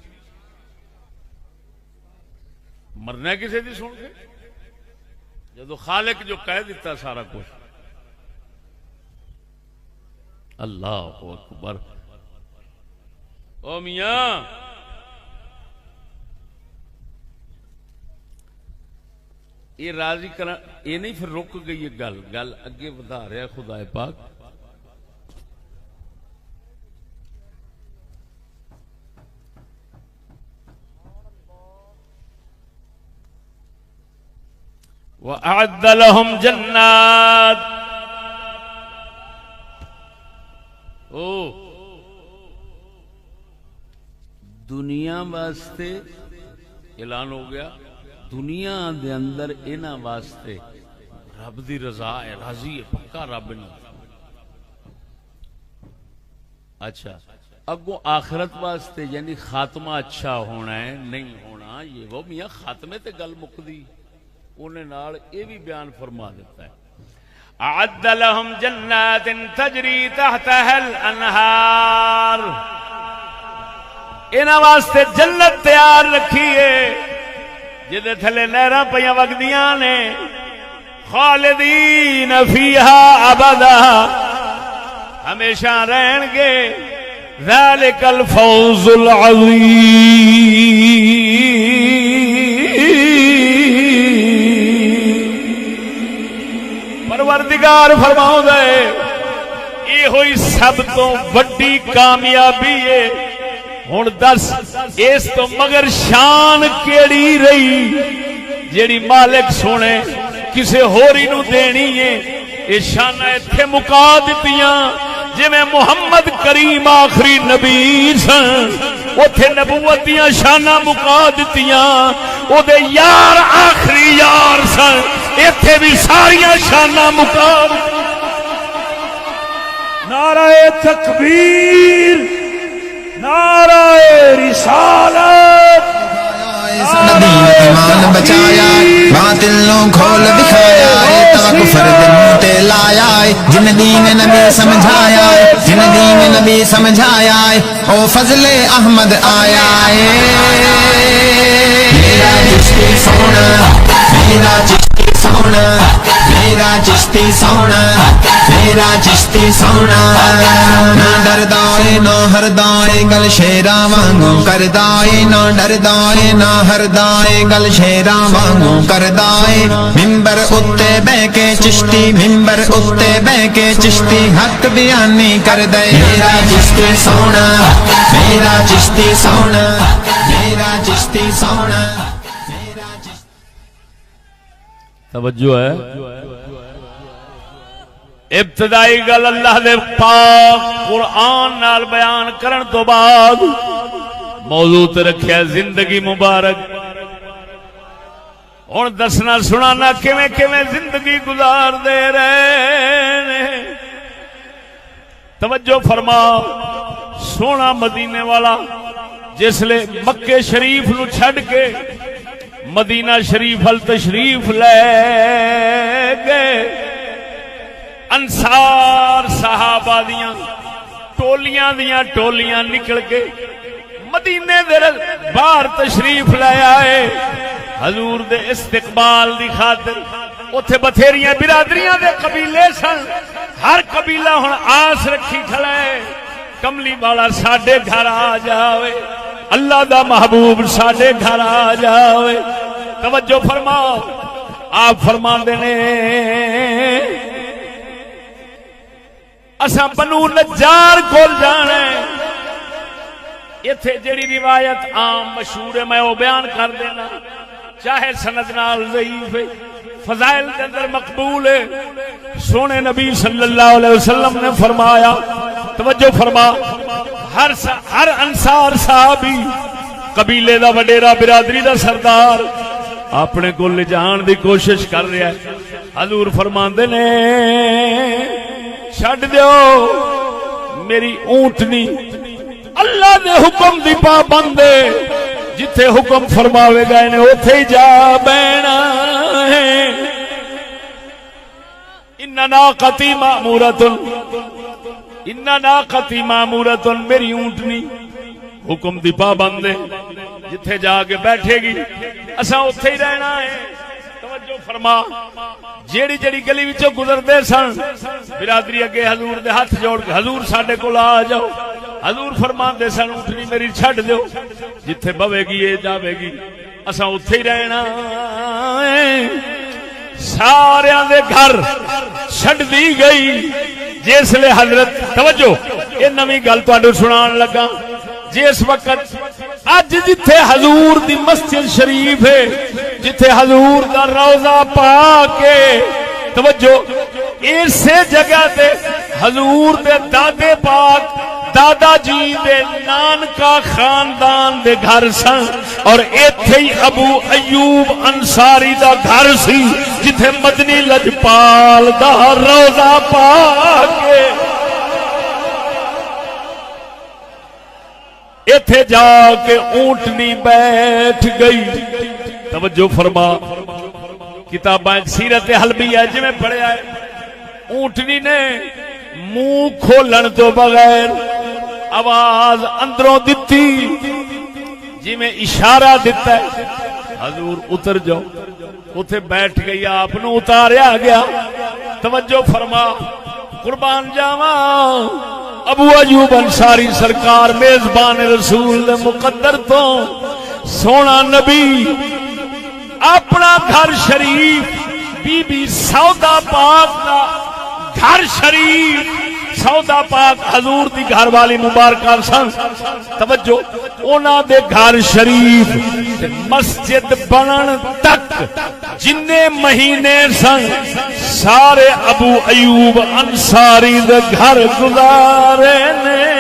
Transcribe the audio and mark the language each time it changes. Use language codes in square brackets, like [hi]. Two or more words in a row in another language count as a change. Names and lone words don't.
[pa] مرنا کسی دی سن کے جدو خالق جو کہہ دیتا سارا کچھ [ar] اللہ اکبر [pa] او میاں یہ راضی کرنا یہ نہیں پھر رک گئی گل گل اگے بڑھا رہا خدا پاک [ar] وَأَعَدَّ لَهُمْ جَنَّاتٍ [pa] دنیا واسطے اعلان ہو گیا دنیا دے اندر انہاں واسطے رب دی رضا ہے راضی ہے پکا رب نے اچھا اگوں آخرت واسطے یعنی خاتمہ اچھا ہونا ہے نہیں ہونا یہ وہ میاں خاتمے تے گل مکدی انہیں نال یہ بھی بیان فرما دیتا ہے [ar] اعد لهم جنات تجری تحتها الانہار [pa] انہاں واسطے جنت تیار رکھی ہے جدے تھلے نہراں پیاں وگدیاں نے [ar] خالدین فیہا ابدا [pa] ہمیشہ رہن گے [ar] ذالک الفوز العظیم [pa] پروردگار فرماؤں دے یہ ہوئی سب تو بڑی کامیابی ہے ہن دس اس تو مگر شان کیڑی رہی جیڑی مالک سونے کسے ہوری نو دینی ہے یہ شانہ ایتھے مکا دتیاں جی میں محمد کریم آخری نبی سن اوتھے نبوت دیاں شانہ مکا دتیاں او دے یار آخری یار سن ایتھے بھی ساریاں شانہ مکا نعرہ تکبیر نعرہ رسالت ایمان بچایا باطل نو کھول دکھایا تاکہ فرد موتے لایا جن دین نبی سمجھایا جن دین نبی سمجھایا او فضل احمد آیا میرا چشتی سونا میرا چشتی سونا سونا میرا چشتی سونا میرا چشتی سونا نہ ڈردا اے نہ ہردا اے گل شیراں وانگوں کردا اے نہ ڈردا اے نہ ہردا اے گل شیراں وانگوں کردا اے منبر اُتے بیٹھ کے چشتی منبر اُتے بیٹھ کے چشتی حق بیانی کردا اے میرا چشتی سونا میرا چشتی سونا میرا چشتی سونا میرا چشتی توجہ ہے ابتدائی گل اللہ دے پاک قرآن نال بیان کرن تو بعد موضوع تے رکھیا زندگی مبارک ہن دسنا سنانا کیویں کیویں زندگی گزار دے رہے نے توجہ فرما سونا مدینے والا جس لے مکے شریف نو چھڈ کے مدینہ شریف ال تشریف لے گئے انصار صحابہ دیاں ٹولیاں نکل کے مدینے دے باہر تشریف لے آئے حضور دے استقبال دی خاطر اوتھے بتھیریاں برادریاں دے قبیلے سن ہر قبیلہ ہن آس رکھی کھڑا ہے کملی والا ساڈے گھر آ جاوے اللہ دا محبوب ساڈے گھر آ جاوے توجہ فرما آپ فرماندے نے اساں بنو نجار کول جانا ہے ایتھے جڑی روایت عام مشہور ہے میں وہ بیان کر دینا چاہے سند نال ضعیف ہے فضائل کے اندر مقبول ہے سونے نبی [ar] صلی اللہ علیہ وسلم [pa] نے فرمایا توجہ فرما ہر انصار صحابی قبیلے دا وڈیرا برادری دا سردار اپنے کو لے جان دی کوشش کر رہا ہے حضور فرماندے نے چھڈ دیو میری اونٹنی اللہ دے حکم دی پابند ہے جتھے حکم فرماوے گا نے اوتھے ہی جا بینا ہے [ar] ان ناقتی مامورۃ [pa] میری اونٹنی حکم دی پابند ہے جتھے جا کے بیٹھے گی اساں اوتھے ہی رہنا ہے توجہ فرما جیڑی جیڑی گلی وچوں گزردے سن برادری اگے حضور دے ہاتھ جوڑ کے حضور ساڈے کول آ جاؤ حضور فرماندے سن اونٹنی میری چھڈ دیو جتھے بوے گی اے جاوے گی اساں اوتھے ہی رہنا ہے ساریاں دے گھر چھڈ دی گئی جس لے حضرت توجہ یہ نویں گل تانوں سنان لگا جس وقت اج جتھے حضور دی مسجد شریف ہے جتھے حضور دا روضہ پاک ہے توجہ اسی جگہ تے حضور دے دادے پاک دادا جی دے نانکا خاندان دے گھر سن اور ایتھے ہی ابو ایوب انصاری دا گھر سی جتھے مدنی لجپال دا روضہ پاک ہے ایتھے جا کے اونٹنی بیٹھ گئی توجہ فرما کتاباں سیرت حلبی ہے جویں پڑھیا ہے اونٹنی نے منہ کھولن تو بغیر آواز اندروں دتی جی میں اشارہ دیتا ہے حضور اتر جاؤ اتھے بیٹھ گئی آپ نو اتاریا گیا توجہ فرما قربان جاواں ابو ایوب انصاری سرکار میزبان رسول دے مقدر تو سونا نبی اپنا گھر شریف بی بی سودا پاک دا گھر شریف سودا پاک حضور دی گھر والی مبارکہ سن توجہ اونا دے گھر شریف مسجد بنن تک جنے مہینے سن سارے ابو ایوب انصاری دے گھر گزارے نے